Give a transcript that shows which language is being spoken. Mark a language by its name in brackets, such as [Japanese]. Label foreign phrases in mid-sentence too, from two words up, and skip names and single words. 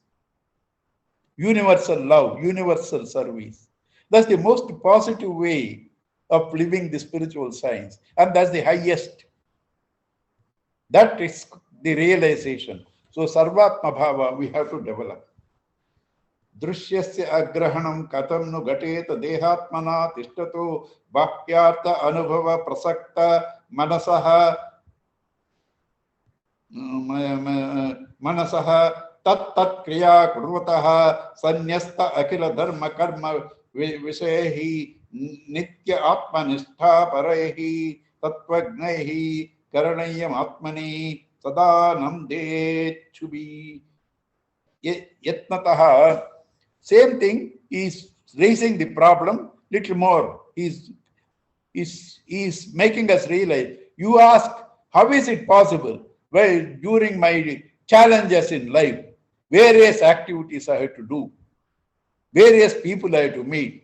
[English] Universal love, universal service. That's the most positive way of living the spiritual science. And that's the highest. That is the realization. So [Sanskrit] सर्वात्म भाव [English] we have to develop. [Sanskrit] दृश्यस्य अग्रहणम् कथम् नु घटेत देहात्मना तिष्ठतः बाह्यार्थ अनुभव प्रसक्त मनसः मनसः तत् क्रिया कुर्वतः संन्यस्त अखिल धर्म कर्म विषयैः नित्य आत्मनिष्ठा परैः तत्त्वज्ञैः करणीयम् आत्मनि सदा नन्देच्छुभि यत्नतः. [English] Same thing is raising the problem little more. Is making us realize. You ask, how is it possible? Well, during my challenges in life, various activities I had to do, various people I had to meet.